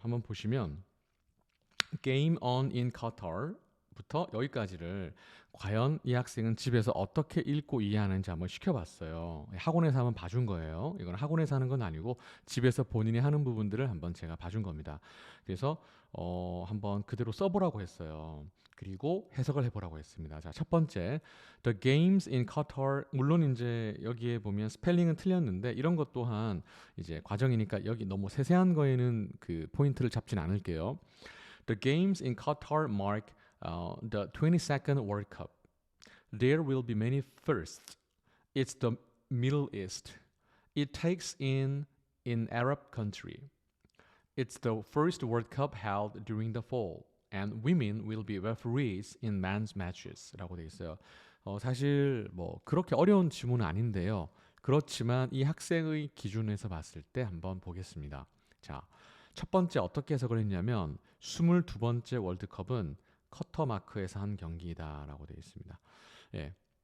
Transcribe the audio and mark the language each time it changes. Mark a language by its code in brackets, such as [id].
[ko] 한번 보시면 [en] Game on in Qatar [ko] 부터 여기까지를 과연 이 학생은 집에서 어떻게 읽고 이해하는지 한번 시켜봤어요. 학원에서 한번 봐준 거예요. 이건 학원에서 하는 건 아니고 집에서 본인이 하는 부분들을 한번 제가 봐준 겁니다. 그래서 한번 그대로 써보라고 했어요. 그리고 해석을 해보라고 했습니다. 자, 첫 번째, [en] The games in Qatar. [ko] 물론 이제 여기에 보면 스펠링은 틀렸는데 이런 것 또한 이제 과정이니까 여기 너무 세세한 거에는 그 포인트를 잡진 않을게요. [en] The games in Qatar mark the 22nd World Cup. There will be many firsts. It's the Middle East. It takes in Arab country. It's the first World Cup held during the fall, and women will be referees in men's matches. [ko] 라고 돼 있어요. 사실 뭐 그렇게 어려운 지문은 아닌데요. 그렇지만 이 학생의 기준에서 봤을 때 한번 보겠습니다. 자, 첫 번째 어떻게 해석을 했냐면 22번째 월드컵은 커터마크에서 한 경기다라고 되어 있습니다. 예.